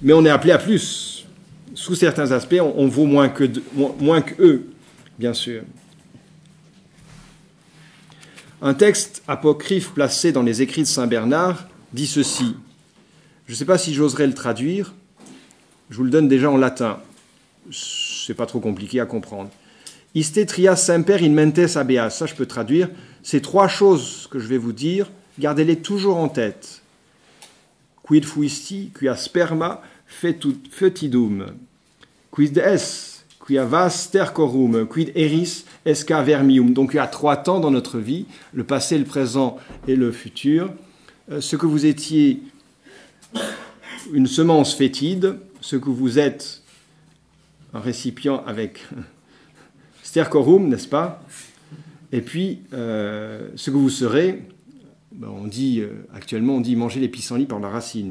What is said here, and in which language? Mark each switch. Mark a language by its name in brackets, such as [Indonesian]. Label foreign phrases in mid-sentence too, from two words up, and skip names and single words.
[French] Mais on est appelé à plus. Sous certains aspects, on vaut moins qu'eux, bien sûr. Un texte apocryphe placé dans les écrits de Saint Bernard dit ceci. Je ne sais pas si j'oserais le traduire. Je vous le donne déjà en latin. C'est pas trop compliqué à comprendre. [Latin] Iste trias semper in mentes habeas. [French] Ça, je peux traduire. Ces trois choses que je vais vous dire, gardez-les toujours en tête. [Latin] Quid fuisti, quia sperma fetidum. Quid es, quia vas tercorum, quid eris esca vermium. [French] Donc il y a trois temps dans notre vie, le passé, le présent et le futur. Ce que vous étiez une semence fétide, ce que vous êtes un récipient avec stercorum, n'est-ce pas? Et puis, ce que vous serez, on dit, actuellement, on dit manger les pissenlits par la racine.